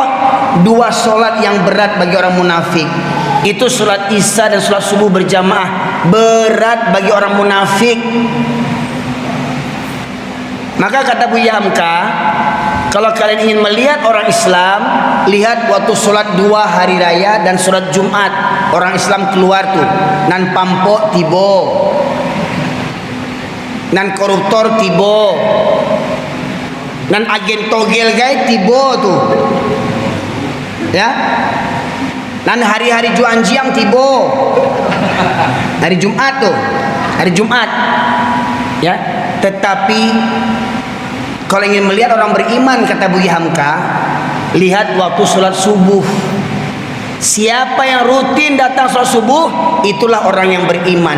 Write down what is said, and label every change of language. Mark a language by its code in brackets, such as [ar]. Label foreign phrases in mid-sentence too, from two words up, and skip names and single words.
[id] Dua sholat yang berat bagi orang munafik, itu sholat isya dan sholat subuh berjamaah, berat bagi orang munafik. Maka kata Buya Hamka, kalau kalian ingin melihat orang Islam, lihat waktu sholat dua hari raya dan sholat Jumat. Orang Islam keluar tuh, [min] nan pampok tibo, nan koruptor tibo, nan agen togel gay tibo tuh, ya, nan hari-hari juanjiang tibo, [id] hari Jumat tuh, hari Jumat, ya. Tetapi kalau ingin melihat orang beriman, kata Buya Hamka, lihat waktu sholat subuh. Siapa yang rutin datang sholat subuh, itulah orang yang beriman.